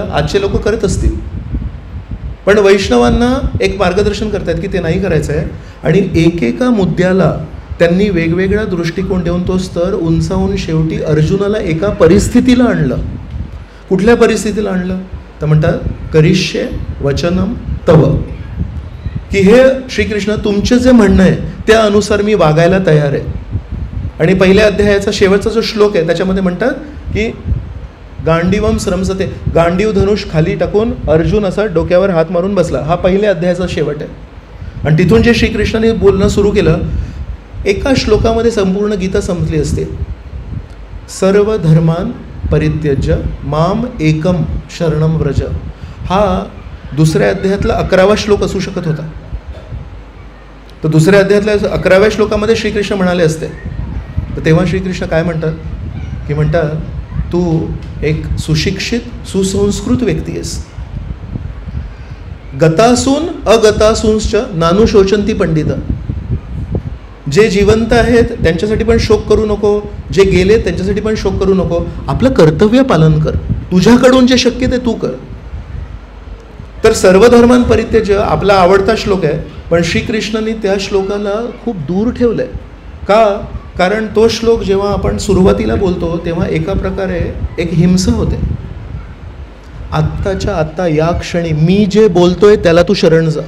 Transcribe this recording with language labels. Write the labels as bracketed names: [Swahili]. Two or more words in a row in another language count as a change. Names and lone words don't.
[Marathi] आजचे लोक करत असतील, पण वैष्णवांना एक मार्गदर्शन करतायत की ते नाही करायचं आहे. आणि एकेका मुद्द्याला त्यांनी वेगवेगळा दृष्टिकोन देऊन तो स्तर उंचावून शेवटी अर्जुनाला एका परिस्थितीला आणलं. कुठल्या परिस्थितीला आणलं तर म्हणतात [Sanskrit] करिष्ये वचनम तव, [Marathi] की हे श्रीकृष्ण तुमचं जे म्हणणं आहे त्या अनुसार मी वागायला तयार आहे. आणि पहिल्या अध्यायाचा शेवटचा जो श्लोक आहे त्याच्यामध्ये म्हणतात की [Sanskrit] गांडीवम श्रमसते, [Marathi] गांडीव धनुष खाली टाकून अर्जुन असा डोक्यावर हात मारून बसला. हा पहिल्या अध्यायाचा शेवट आहे. आणि तिथून जे श्रीकृष्णाने बोलणं सुरू केलं, एका श्लोकामध्ये संपूर्ण गीता संपली असते. [Sanskrit] सर्व धर्मान परित्यज्य माम एकम शरणम व्रज, [Marathi] हा दुसऱ्या अध्यायातला 11वा श्लोक असू शकत होता. तर दुसऱ्या अध्यायातल्या 11व्या श्लोकामध्ये श्रीकृष्ण म्हणाले असते. तर तेव्हा श्रीकृष्ण काय म्हणतात की म्हणतात तू एक सुशिक्षित सुसंस्कृत व्यक्ती आहेस. [Sanskrit] गतासून अगतासूंश्च नानु शोचंती पंडित, [Marathi] जे जिवंत आहेत त्यांच्यासाठी पण शोक करू नको, जे गेले त्यांच्यासाठी पण शोक करू नको. आपलं कर्तव्य पालन कर, तुझ्याकडून जे शक्य ते तू कर. तर [Sanskrit] सर्व धर्मान परित्यज्य [Marathi] आपला आवडता श्लोक आहे, पण श्रीकृष्णांनी त्या श्लोकाला खूप दूर ठेवलं आहे. का? कारण तो श्लोक जेव्हा आपण सुरुवातीला बोलतो तेव्हा एका प्रकारे एक हिंसा होते. आत्ताच्या आत्ता या क्षणी मी जे बोलतोय त्याला तू शरण जा.